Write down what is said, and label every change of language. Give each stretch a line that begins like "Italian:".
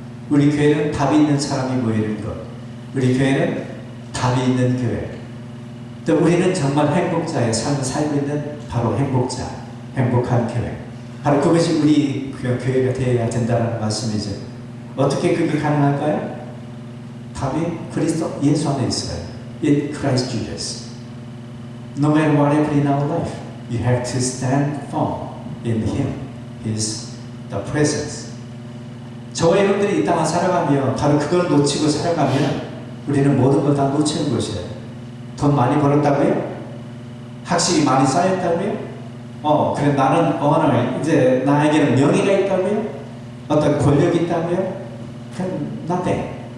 Korean: 우리 교회는 답이 있는 사람이 모이는 것, 우리 교회는 답이 있는 교회, 또 우리는 정말 행복자의 삶을 살고 있는 바로 행복자, 행복한 교회, 바로 그것이 우리 교회가 되어야 된다는 말씀이죠. 어떻게 그게 가능할까요? 답이 그리스도 예수 안에 있어요.
English: In Christ Jesus. No matter whatever in our life, you have to stand firm in Him, His the presence.
Korean: 저와 여러분들이 이 땅을 살아가며 바로 그걸 놓치고 살아가면 우리는 모든 걸 다 놓치는 것이에요. 돈 많이 벌었다고요? 학식이 많이 쌓였다고요? 그래 나는 이제 나에게는 명예가 있다고요? 어떤 권력이 있다고요? 그건 nothing.